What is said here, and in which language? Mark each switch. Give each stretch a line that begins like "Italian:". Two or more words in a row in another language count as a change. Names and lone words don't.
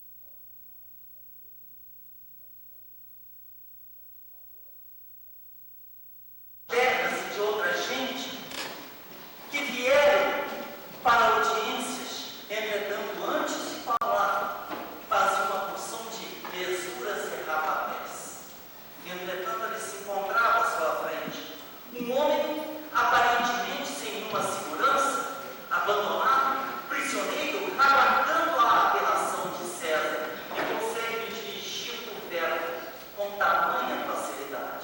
Portuguese: Terras e de outra gente que vieram para audiências, entretanto, antes de falar, faziam uma porção de mesuras e rapapés. Entretanto, ele se encontrava à sua frente um homem aparentemente sem nenhuma segurança, abandonado, prisioneiro, aguardando a apelação de César, e consegue dirigir o verbo com tamanha facilidade.